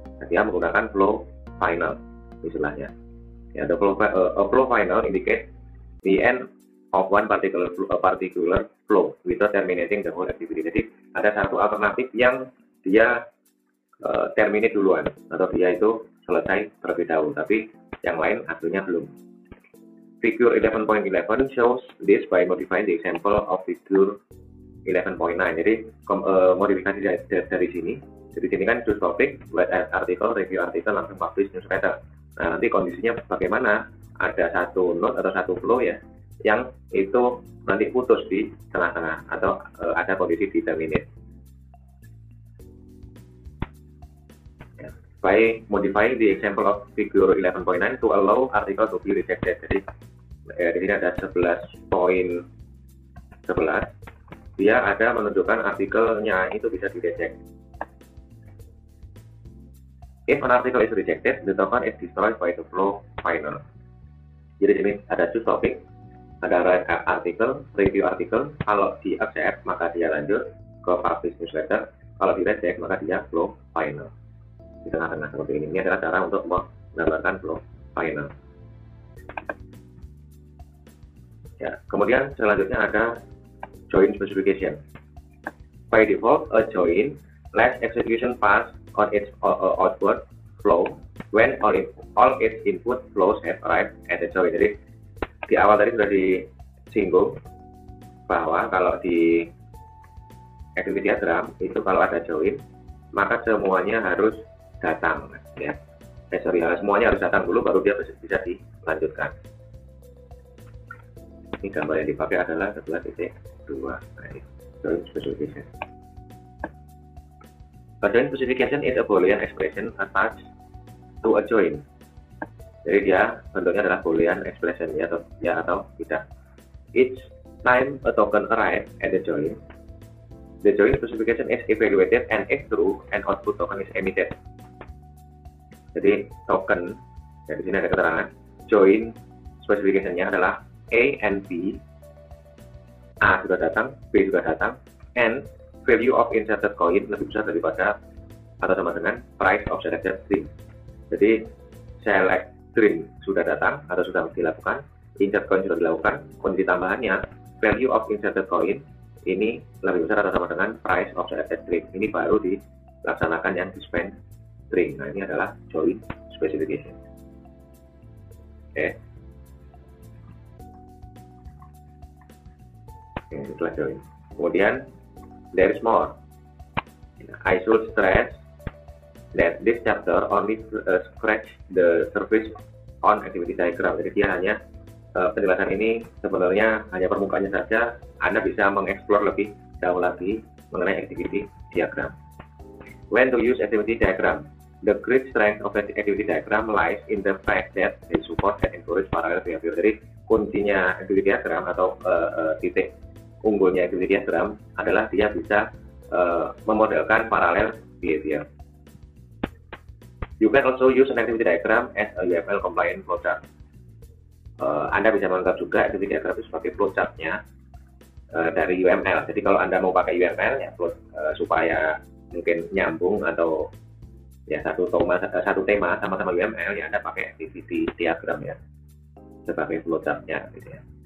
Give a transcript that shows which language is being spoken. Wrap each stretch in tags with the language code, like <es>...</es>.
<id>Dia menggunakan flow final istilahnya.</id> <en>Ya, the flow final indicates the end of one particular flow without terminating the whole activity.</en> <id>Jadi ada satu alternatif yang dia terminate duluan atau dia itu selesai terlebih dahulu, tapi yang lain hasilnya belum.</id> <en>Figure 11.11 shows this by modifying the example of figure 11.9.</en> <id>Jadi modifikasi dari sini. Jadi sini kan choose topic, write article, review article, langsung publish newsletter. Nah, nanti kondisinya bagaimana? Ada satu node atau satu flow ya, yang itu nanti putus di tengah-tengah atau ada kondisi di terminate. Ya.</id> <en>By modifying the example of figure 11.9 to allow article to be rejected.</en> <id>Jadi di sini ada 11.11. Dia ada menunjukkan artikelnya itu bisa di reject.</id> <en>If an article is rejected, the token is destroyed by the flow final.</en> <id>Jadi ini ada choose topic, ada write article, review article. Kalau di accept maka dia lanjut ke publish newsletter. Kalau di reject maka dia flow final. Di tengah-tengah seperti ini. Ini adalah cara untuk menggambarkan flow final. Ya, kemudian selanjutnya ada join specification.</id> <en>By default, a join lets execution pass on its output flow when all its input flows have arrived at the join.</en> <id>Jadi di awal tadi sudah disinggung bahwa kalau di activity diagram itu kalau ada join maka semuanya harus datang ya. Semuanya harus datang dulu baru dia bisa dilanjutkan. Ini gambar yang dipakai adalah 11.2 join specification.</id> <en>A join specification is a Boolean expression attached to a join.</en> <id>Jadi dia bentuknya adalah Boolean expression ya atau tidak.</id> <en>Each time a token arrives at the join specification is evaluated and if true, an output token is emitted.</en> <id>Jadi token, ya di sini ada keterangan join specification-nya adalah A and B. A sudah datang, B juga datang,</id> <en>and value of inserted coin</en> <id>lebih besar daripada atau sama dengan</id> <en>price of selected string.</en> <id>Jadi select string sudah datang atau sudah dilakukan, insert coin sudah dilakukan, kondisi tambahannya value of inserted coin ini lebih besar atau sama dengan price of selected string. Ini baru dilaksanakan yang dispense string. Nah, ini adalah join specification. Oke. Setelah join. Kemudian</id> <en>there is more. I should stress that this chapter only scratch the surface on activity diagram.</en> <id>Jadi dia hanya penjelasan ini sebenarnya hanya permukaannya saja. Anda bisa mengeksplor lebih jauh lagi mengenai activity diagram.</id> <en>When to use activity diagram? The great strength of activity diagram lies in the fact that they support and encourage parallel behavior.</en> <id>Jadi kuncinya activity diagram atau titik unggulnya activity diagram adalah dia bisa memodelkan parallel behavior.</id> <en>You can also use an activity diagram as a UML compliant flowchart.</en> <id>Anda bisa menganggap juga activity diagram itu sebagai flowchartnya dari UML. Jadi kalau Anda mau pakai UML ya supaya mungkin nyambung atau Ya, satu tema sama-sama UML, ya Anda pakai activity diagram ya sebagai flowchart-nya gitu ya.</id>